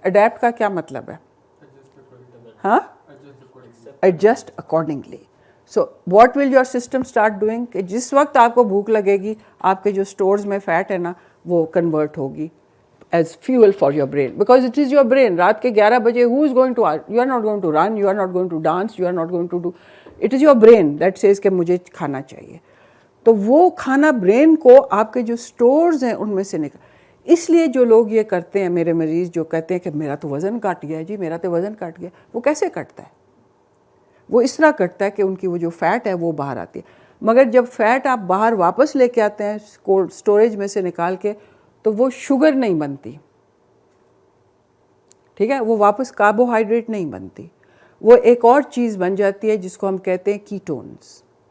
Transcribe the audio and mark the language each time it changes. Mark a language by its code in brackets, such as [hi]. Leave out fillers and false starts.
[ur] Adapt کا کیا مطلب ہے؟ ہاں, [en] Adjust accordingly. So what will your system start doing, [ur] کہ جس وقت آپ کو بھوک لگے گی آپ کے جو اسٹورز میں فیٹ ہے نا وہ کنورٹ ہوگی [en] as fuel for your brain, [ur] because it is your brain. رات کے 11 بجے [en] who is going to, you are not going to run, you are not going to dance, you are not going to do, it is your brain that says [ur] کہ مجھے کھانا چاہیے. تو وہ کھانا برین کو آپ کے جو اسٹورز ہیں ان میں سے نکل. اس لیے جو لوگ یہ کرتے ہیں, میرے مریض جو کہتے ہیں کہ میرا تو وزن کٹ گیا جی, میرا تو وزن کٹ گیا, وہ کیسے کٹتا ہے؟ وہ اس طرح کٹتا ہے کہ ان کی وہ جو فیٹ ہے وہ باہر آتی ہے. مگر جب فیٹ آپ باہر واپس لے کے آتے ہیں کولڈ اسٹوریج میں سے نکال کے, تو وہ شوگر نہیں بنتی, ٹھیک ہے, وہ واپس کاربوہائیڈریٹ نہیں بنتی, وہ ایک اور چیز بن جاتی ہے جس کو ہم کہتے ہیں کیٹونز.